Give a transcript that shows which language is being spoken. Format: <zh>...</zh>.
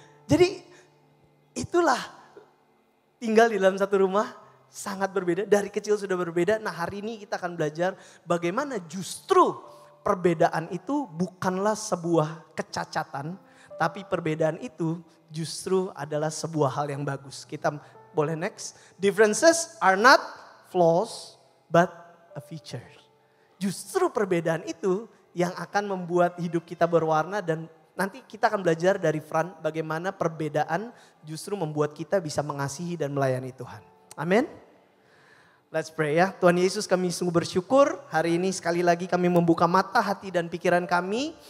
<id>Jadi itulah tinggal di dalam satu rumah sangat berbeda. Dari kecil sudah berbeda. Nah, hari ini kita akan belajar bagaimana justru perbedaan itu bukanlah sebuah kecacatan. Tapi perbedaan itu justru adalah sebuah hal yang bagus. Kita boleh next.</id> <en>Differences are not flaws but a feature.</en> <id>Justru perbedaan itu yang akan membuat hidup kita berwarna dan nanti kita akan belajar dari Fran bagaimana perbedaan justru membuat kita bisa mengasihi dan melayani Tuhan. Amin.</id> <en>Let's pray</en> <id>ya. Tuhan Yesus, kami sungguh bersyukur hari ini sekali lagi kami membuka mata, hati dan pikiran kami.</id>